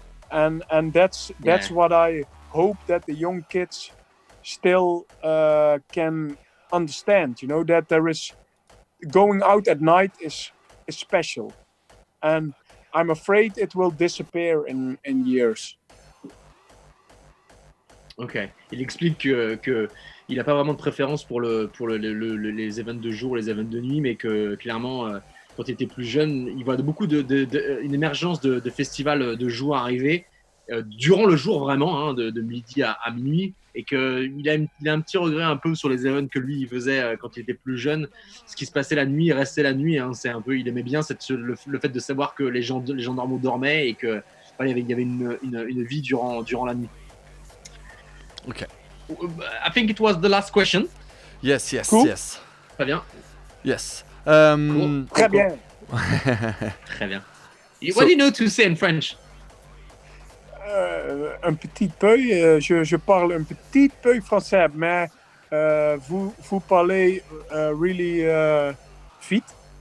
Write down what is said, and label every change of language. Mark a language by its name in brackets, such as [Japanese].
[English] And that's what I hope that the young kids still can understand, you know, that there is going out at night is special, and I'm afraid it will disappear in years. Ok. [French] Il explique que il n'a pas vraiment de préférence pour les events de jour, les events de nuit, mais que clairement, quand il était plus jeune, il voit beaucoup une émergence de festivals de jour arriver durant le jour vraiment, hein, de midi à minuit, et qu'il a un petit regret un peu sur les events que lui il faisait quand il était plus jeune. Ce qui se passait la nuit restait la nuit, hein. C'est un peu, il aimait bien le fait de savoir que les gens normaux dormaient et que voilà, il y avait une vie durant la nuit. Ok. [English] I think it was the last question. Yes. Cool. [French] Très bien. [English] Yes. Cool. [French] Très bien. Très bien. [English] So- What do you know to say in French? [French] Un petit peu, je parle un petit peu français, mais vous parlez really vite.